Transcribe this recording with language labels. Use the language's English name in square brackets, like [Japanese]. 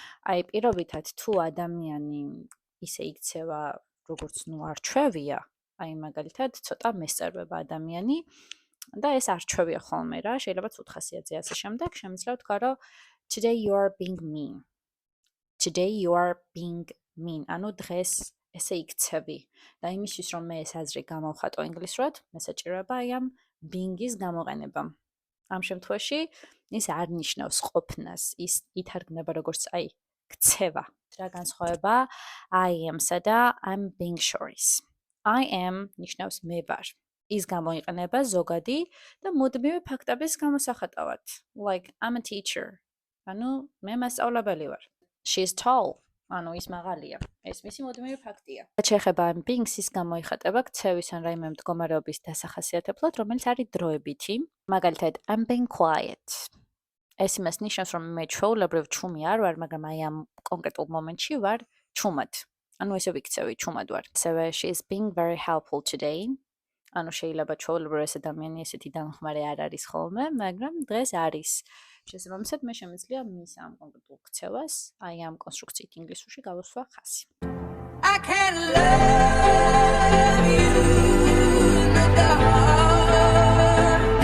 [Georgian] აი პირობითად თუ ადამიანი ისე იქცევა, როგორც არჩევია, აი მაგალითად ცოტა მესწარბება ადამიანი და ეს არჩევია ხოლმე რა, შეიძლება ცუდ ხასიათზე ასე შემდეგ, შემიძლია ვთქვა, რომ [English] today you are being mean. Today you are being mean. [Georgian] ანუ დღეს ესე იქცევი. და იმისთვის რომ მე ეს აზრი გამოვხატო ინგლისურად, მე საჭიროება აი ამ being-ის გამოყენება. ამ შემთხვევაში ის არ ნიშნავს ყოფნას, ის ითარგმნება როგორც აი ქცევა. რა განსხვავება I am-სა და [English] I'm being sure- [Georgian] ის. I am ნიშნავს მე ვარ. ის გამოიყენება ზოგადი და მუდმივი ფაქტების გამოსახატავად. [English] Like I'm a teacher. [Georgian] ანუ მე მასწავლებელი ვარ. [English] She's tall. [Georgian] ანუ ის მაღალია. ეს მისი მუდმივი ფაქტია. რაც შეეხება I'm being-ს, ის გამოიხატება ქცევის ან რაიმე მდგომარეობის დასახასიათებლად, რომელიც არის დროებითი. [English] მაგალითად I'm being quiet. [Georgian] ეს იმას ნიშნავს, რომ მე ჩვეულებრივ ჩუმი არ ვარ, მაგრამ აი ამ კონკრეტულ მომენტში ვარ ჩუმად. ანუ ესე ვიქცევი, ჩუმად ვარ. ასევე [English] she is being very helpful today. [Georgian] ანუ შეიძლება ჩვეულებრივ ეს ადამიანი ესეთი დამხმარე არ არის ხოლმე, მაგრამ დღეს არის. შესაბამისად, მე შემიძლია მის ამ კონკრეტულ ქცევას, აი ამ კონსტრუქციით ინგლისურში გავუსვა ხაზი. [English] I can't love you in the dark.